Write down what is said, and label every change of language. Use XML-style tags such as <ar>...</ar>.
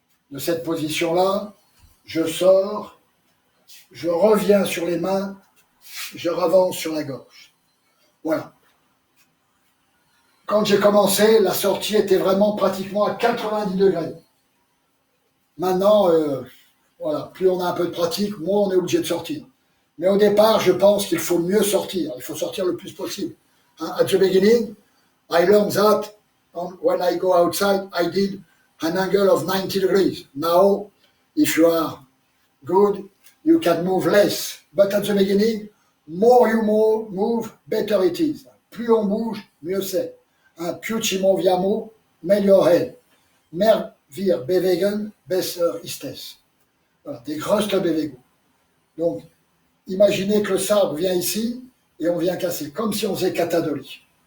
<fr>De cette position-là, je sors, je reviens sur les mains, je ravance sur la gorge. Voilà. Quand j'ai commencé, la sortie était vraiment pratiquement à 90 degrés. Maintenant, voilà, plus on a un peu de pratique, moins on est obligé de sortir. Mais au départ, je pense qu'il faut mieux sortir. Il faut sortir le plus possible.</fr> <en>At the beginning, I learned that when I go outside, I did an angle of 90 degrees. Now, if you are good, you can move less. But at the beginning, more you move, better it is.</en> <fr>Plus on bouge, mieux c'est.</fr> <it>Più ci muoviamo, meglio è.</it> <de>Mehr wir bewegen, besser ist es. Voilà, des größte Bewegung.</de> <fr>Donc, imaginez que le sabre vient ici et on vient casser, comme si on faisait katadori.</fr>